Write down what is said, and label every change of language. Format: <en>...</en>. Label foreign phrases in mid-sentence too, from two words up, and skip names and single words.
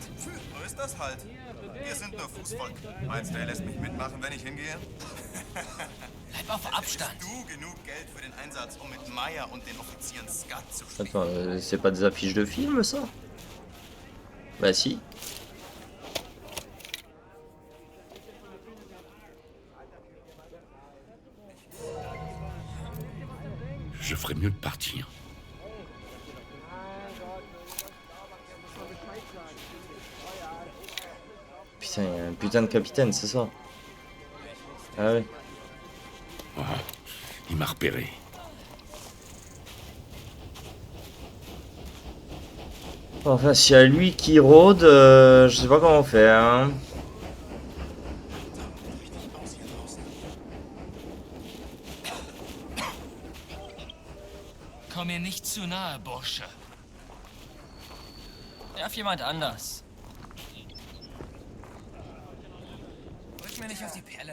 <de>So ist das halt. Wir sind nur Fußvolk. Meinst du, er lässt mich mitmachen, wenn ich hingehe? Bleib auf Abstand. Hättest du genug Geld für den Einsatz, um mit Meyer und den Offizieren Skat zu spielen?</de> <fr>Attends, c'est pas des affiches de film, ça? Bah si. Je ferais mieux de partir. Putain, il y a un putain de capitaine, c'est ça? Ah ouais. Oh, il m'a repéré. Enfin, s'il y a lui qui rôde, je sais pas comment faire. Hein.</fr> <de>Komm mir nicht zu nahe, Bursche. Nerv jemand anders. Drück mir nicht auf die Pelle.</de>